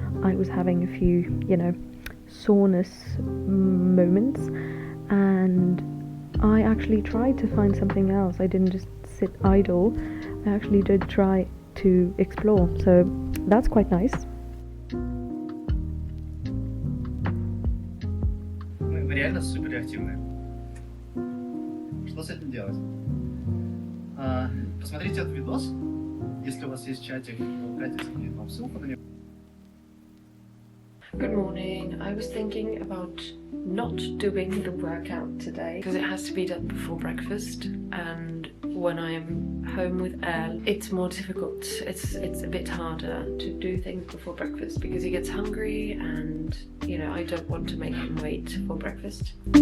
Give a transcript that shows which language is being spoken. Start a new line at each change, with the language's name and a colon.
English: I was having a few, soreness moments, and I actually tried to find something else. I didn't just sit idle. I actually did try to explore, so that's quite nice.
Russian: Вы реально суперактивны. Что с этим делать? Посмотрите этот видос. Если у вас есть чатик, то Катя скинет вам ссылку на него.
English: Good morning. I was thinking about not doing the workout today because it has to be done before breakfast, and when I'm home with Elle, it's more difficult. It's a bit harder to do things before breakfast because he gets hungry, and I don't want to make him wait for breakfast.